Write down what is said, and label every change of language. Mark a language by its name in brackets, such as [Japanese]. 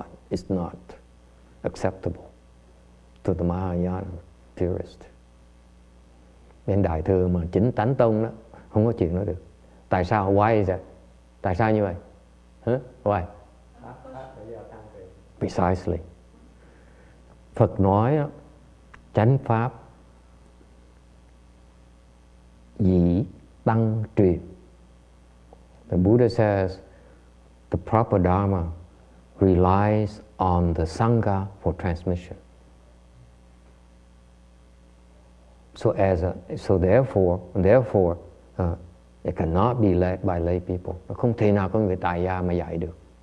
[English] It's not acceptable to the Mahayana purist. [Vietnamese] Bên đại thừa mà chính tánh tông đó, không có chuyện đó được. Tại sao? [English] Why is that? [Vietnamese] Tại sao như vậy? [English] Why? Precisely. [Vietnamese] Phật nói đó, chánh pháp dĩ tăng truyền. [English] The Buddha says the proper Dharma relies on the Sangha for transmission. So therefore, it cannot be led by lay people. [Vietnamese] Nó không thể nào có người tại gia mà dạy được.